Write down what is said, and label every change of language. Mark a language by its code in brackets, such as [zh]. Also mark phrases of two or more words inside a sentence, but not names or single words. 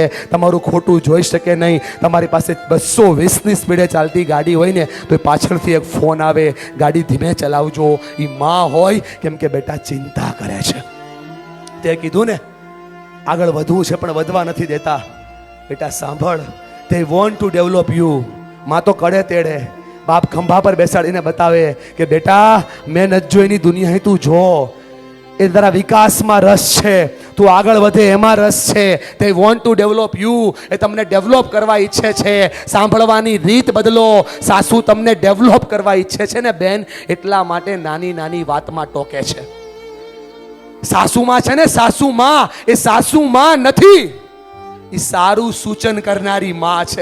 [gu] તમારું ખોટું જોઈ શકે નહીં. તમારી પાસે 220ની સ્પીડે ચાલતી ગાડી હોય ને તો એ પાછળથી એક ફોન આવે, ગાડી ધીમે ચલાવજો. એ માં હોય કેમ કે બેટા ચિંતા કરે છે. તે કીધું ને આગળ વધવું છે પણ વધવા નથી દેતા. બેટા સાંભળ, [en] they want to develop you. [gu] માં તો કડે તેડે, બાપ ખંભા પર બેસાડીને બતાવે કે બેટા મેં નથી જોઈની દુનિયા તું જો. એ તારા વિકાસમાં રસ છે, તું આગળ વધે એમાં રસ છે. [en] they want to develop you. [gu] એ તમને ડેવલપ કરવા ઈચ્છે છે. સાંભળવાની રીત બદલો. સાસુ તમને ડેવલપ કરવા ઈચ્છે છે ને બેન, એટલા માટે નાની નાની વાતમાં ટોકે છે. સાસુમાં છે ને, સાસુમાં એ સાસુમાં નથી, એ સારું સૂચન કરનારી માં છે.